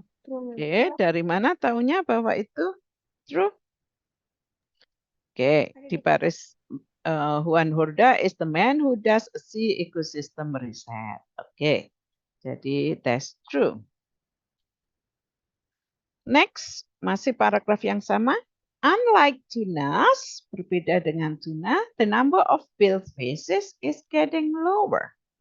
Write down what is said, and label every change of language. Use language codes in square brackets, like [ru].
[id] Oke, dari mana tahunya bahwa itu true? [en] Oke, [id] di baris [en] Juan Horda is the man who does a sea ecosystem research. Oke, [id] jadi [en] that's true. [id] Next, masih paragraf yang sama. [en] Unlike tunas, [id] berbeda dengan tuna, [en] the number of bill faces is getting lower.